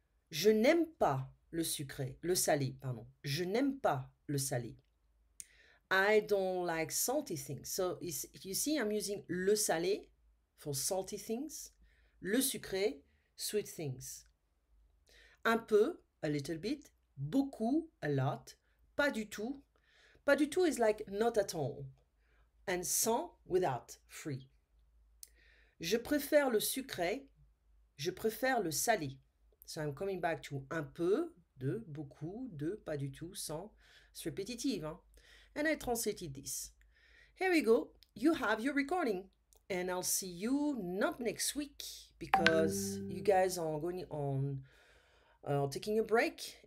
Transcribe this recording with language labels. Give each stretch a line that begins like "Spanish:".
French: Je n'aime pas le sucré, le salé, pardon. Je n'aime pas le salé.
English: I don't like salty things. So you see, I'm using
French: le salé
English: for salty things,
French: le sucré,
English: sweet things.
French: Un peu,
English: a little bit,
French: beaucoup,
English: a lot,
French: pas du tout. Pas du tout
English: is like not at all. And sans, without, free.
French: Je préfère le sucré, je préfère le salé.
English: So I'm coming back to
French: un peu, de, beaucoup, de, pas du tout, sans.
English: It's repetitive, hein? And I translated this. Here we go. You have your recording. And I'll see you not next week because you guys are going on taking a break.